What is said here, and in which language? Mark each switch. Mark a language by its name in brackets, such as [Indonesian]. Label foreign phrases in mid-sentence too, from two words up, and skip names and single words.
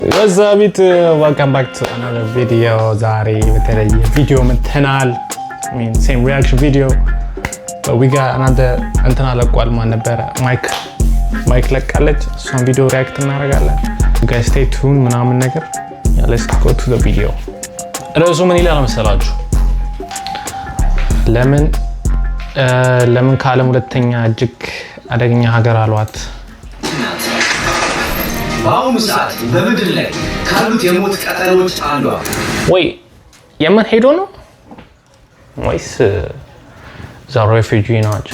[English] What's up YouTube? Welcome back to another video. [Amharic] Zari በተለየ ቪዲዮ መተናል. [English] I mean same reaction video. But we got another [Amharic] እንትና ለቋል ማን ነበር? ማይክ ለቃለች. እሷን ቪዲዮ ሪአክት እናደርጋለን. [English] You guys stay tuned [Amharic] ምናምን ነገር. [English] Yeah, let's go to the video. [Amharic] ርዕሱ ምን ይላል መሰላችሁ? ለምን ከዓለም ሁለተኛ እጅግ አደገኛ ሀገር አሏት? በአሁኑ ሰዓት በምድር ላይ ካሉት የሞት ቀጠናዎች አንዷ ወይ የመን ሄዶ ነው ወይስ [English] the refugee [Amharic] ናቸው?